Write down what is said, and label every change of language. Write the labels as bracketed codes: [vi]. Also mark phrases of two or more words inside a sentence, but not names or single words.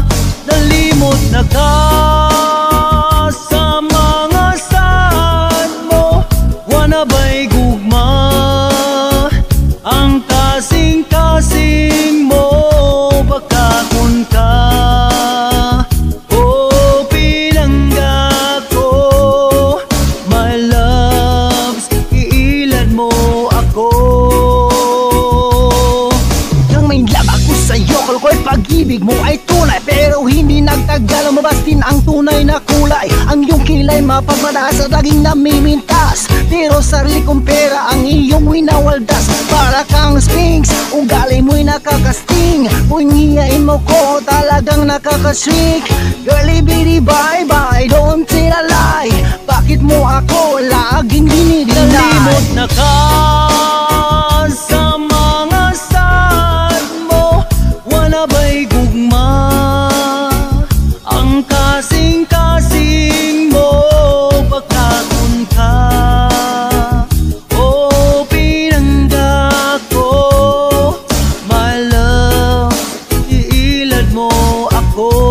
[ceb] Nalimot na ka sa mga saan mo, wana ba'y gugma ang kasing-kasing mo? Pagkakun ka o pinangga ko, [en] my loves, [ceb] iilad mo ako. [tl] Nang may love ako sa'yo, kalokoy pag-ibig mo ay tunay, pero hindi nagtagal, lumabas din ang tunay. problema pag madaas at laging namimintas. Pero sarili kong pera ang iyong winawaldas. Para kang sphinx, ugali mo'y nakakasting. Kung hiyain mo ko, talagang nakakashrink. [en] Girlie bitty bye bye, don't tell a lie. [tl] Bakit mo ako laging dinidinay? [ceb] Nalimot na ka sa mga sad mo. Wala ba'y gugma ang kasing-kasing mo? Pagkakun ka o pinangga ko, [en] my love, [ceb] iilad mo ako.